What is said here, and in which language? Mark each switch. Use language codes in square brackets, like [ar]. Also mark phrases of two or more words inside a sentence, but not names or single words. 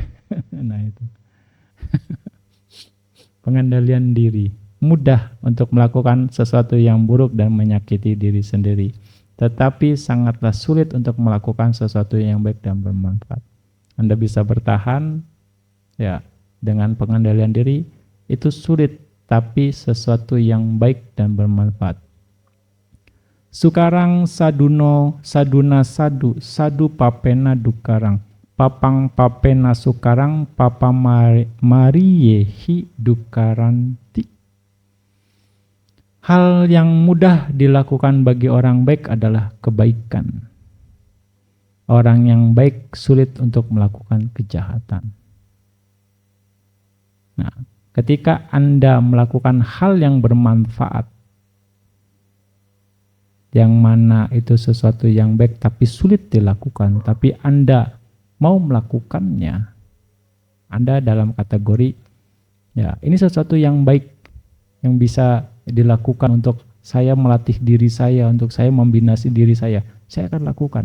[id] Nah itu pengendalian diri, mudah untuk melakukan sesuatu yang buruk dan menyakiti diri sendiri, tetapi sangatlah sulit untuk melakukan sesuatu yang baik dan bermanfaat. Anda bisa bertahan ya dengan pengendalian diri, itu sulit, tapi sesuatu yang baik dan bermanfaat. [pi] Sukarang saduna sadu papena dukarang, papang papena sukarang, papa mariyehi dukaranti. [id] Hal yang mudah dilakukan bagi orang baik adalah kebaikan. Orang yang baik sulit untuk melakukan kejahatan. Nah, ketika Anda melakukan hal yang bermanfaat, yang mana itu sesuatu yang baik tapi sulit dilakukan, tapi Anda mau melakukannya, Anda dalam kategori, ya ini sesuatu yang baik, yang bisa dilakukan untuk saya melatih diri saya, untuk saya membinasi diri saya akan lakukan.